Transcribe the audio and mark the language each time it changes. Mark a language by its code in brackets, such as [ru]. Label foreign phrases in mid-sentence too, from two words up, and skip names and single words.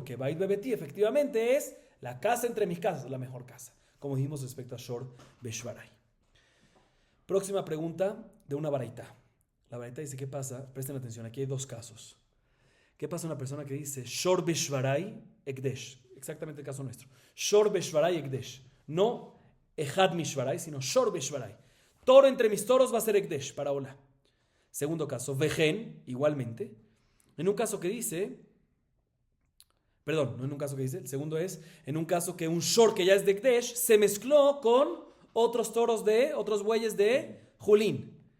[es] Porque [he] בית בבתי [es] efectivamente es la casa entre mis casas, la mejor casa, como dijimos respecto a [he] שור בשוורי. [es] Próxima pregunta de una baraita. La baraita dice, ¿qué pasa? Presten atención, aquí hay dos casos. ¿Qué pasa a una persona que dice [he] שור בשוורי הקדש? [es] Exactamente el caso nuestro. [he] שור בשוורי הקדש. [es] No [he] אחד משוורי, [es] sino [he] שור בשוורי. [es] Toro entre mis toros va a ser Ekdesh, para Ola. Segundo caso, Vejen, igualmente. En un caso que dice, perdón, no en un caso que dice, el segundo es, en un caso que un Shor que ya es de Ekdesh se mezcló con otros bueyes de Julín.